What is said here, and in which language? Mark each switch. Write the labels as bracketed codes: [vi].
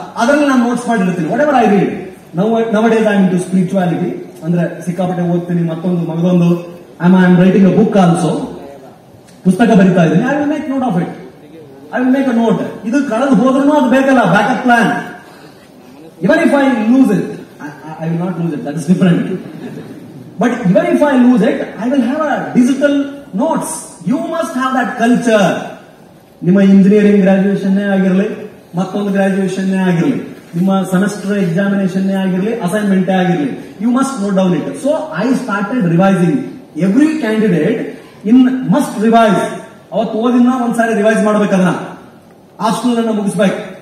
[kn] ಅದರಲ್ಲಿ ನಾನು ನೋಟ್ಸ್ ಮಾಡಿರ್ತೀನಿ. [en] Whatever I read. Nowadays I am into spirituality, [kn] ಅಂದ್ರೆ ಸಿಕ್ಕಾಪಟ್ಟೆ ಓದ್ತೀನಿ. ಮತ್ತೊಂದು ಮಗದೊಂದು [en] I am writing a book also, [kn] ಪುಸ್ತಕ ಬರಿತಾ ಇದ್ದೀನಿ. [en] I will make note of it. I will make a note. [kn] ಇದು ಕಳೆದು ಹೋದ್ರೂ ಅದು ಬೇಕಲ್ಲ, [en] Backup plan. Even if I lose it, I will not lose it, that is different. But even if I lose it, I will have a digital notes. You must have that culture. [kn] ನಿಮ್ಮ engineering graduation ಆಗಿರಲಿ, ಮತ್ತೊಂದು graduation ಆಗಿರಲಿ, ನಿಮ್ಮ semester examination ಆಗಿರಲಿ, assignment ಆಗಿರಲಿ, [en] You must note down it. So I started revising. Every candidate must revise. [kn] ಅವತ್ತು ಓದಿನ ಒಂದ್ಸಾರಿ ರಿವೈಸ್ ಮಾಡ್ಬೇಕದನ್ನ, ಆಪ್ಷನಲ್ ಅನ್ನ ಮುಗಿಸ್ಬೇಕು.